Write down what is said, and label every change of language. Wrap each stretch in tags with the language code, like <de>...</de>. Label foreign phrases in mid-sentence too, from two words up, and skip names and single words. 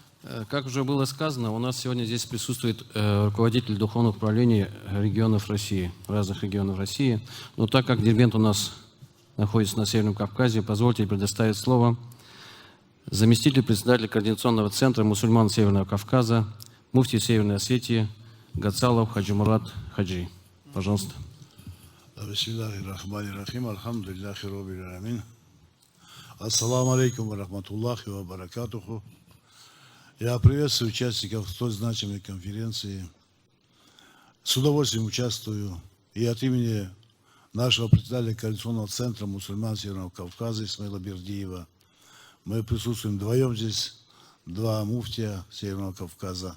<ru>Как уже было сказано, у нас сегодня здесь присутствует руководитель духовных управлений регионов России, разных регионов России. Но так как Дербент у нас находится на Северном Кавказе, позвольте предоставить слово заместителю председателя Координационного центра мусульман Северного Кавказа, муфти Северной Осетии Гацалов Хаджи Мурат Хаджи. Пожалуйста.</ru> <ar>بسم الله الرحمن الرحيم. الحمد لله رب العالمين. السلام عليكم ورحمة الله وبركاته.</ar> <ru>Я приветствую участников столь значимой конференции. С удовольствием участвую и от имени нашего председателя Координационного центра мусульман Северного Кавказа Исмаила Бердиева. Мы присутствуем вдвоем здесь, два муфтия Северного Кавказа.</ru>